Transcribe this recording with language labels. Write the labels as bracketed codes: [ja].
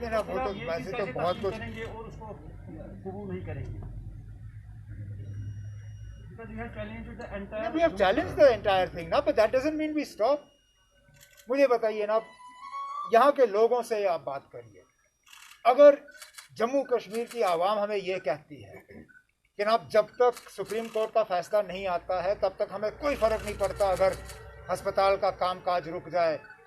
[hi] जनाब वो तो वैसे तो बहुत कुछ करेंगे और उसको कबूल नहीं करेंगे, [en] because we have challenged the entire we have challenged the entire thing ना, but that doesn't mean we stop. [hi] मुझे बताइए ना, यहाँ के लोगों से आप बात करिए, अगर जम्मू कश्मीर की आवाम हमें ये कहती है कि ना जब तक सुप्रीम कोर्ट का फैसला नहीं आता है तब तक हमें कोई फ़र्क नहीं पड़ता, अगर अस्पताल का कामकाज रुक जाए,